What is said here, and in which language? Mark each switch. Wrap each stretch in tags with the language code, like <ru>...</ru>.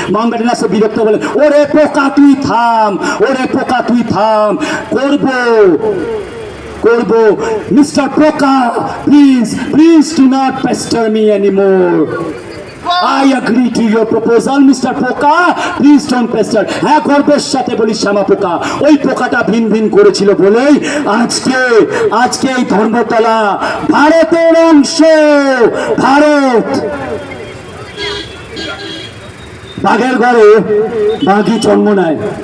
<bn>Mount Batten আসে বিরক্ত বলে, ওরে পোকা তুই থাম, ওরে পোকা তুই থাম, করবো করবো।</bn> <en>Mister Poka, please please do not pester me anymore. I agree to your proposal, Mr. Poka, please don't pester.</en> <bn>হ্যাঁ, গর্বের সাথে বলি শ্যামা পোকা ওই পোকাটা ভিন ভিন করেছিল বলেই আজকে এই ধর্মতলা ভারতের অংশ। ভারত বাঘের ঘরে বাঘই জন্ম নেয়।</bn>